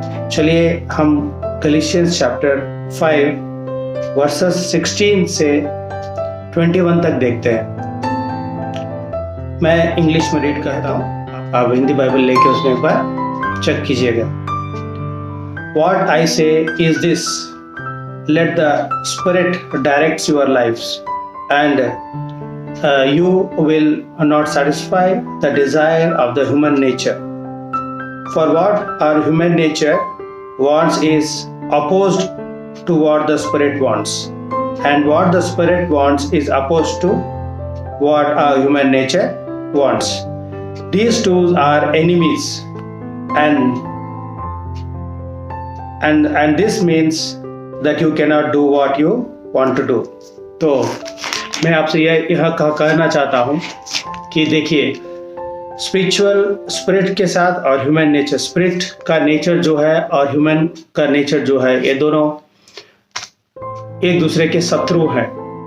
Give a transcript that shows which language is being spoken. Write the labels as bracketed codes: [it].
[hi] चलिए हम गलातियंस chapter 5 versus 16 से 21 तक देखते हैं। मैं इंग्लिश में रीड करता हूँ, आप हिंदी बाइबल लेके उसमें एक बार चेक कीजिएगा। [en] What I say is this: let the Spirit direct your lives, and you will not satisfy the desire of the human nature. For what our human nature wants is opposed to what the Spirit wants, and what the Spirit wants is opposed to what our human nature wants. These two are enemies, and this means that you cannot do what you want to do. [hi] तो मैं आपसे यह कहना चाहता हूँ कि देखिए, spiritual spirit के साथ और ह्यूमन नेचर, स्पिरिट का नेचर जो है और ह्यूमन का नेचर जो है, ये दोनों एक दूसरे के शत्रु हैं।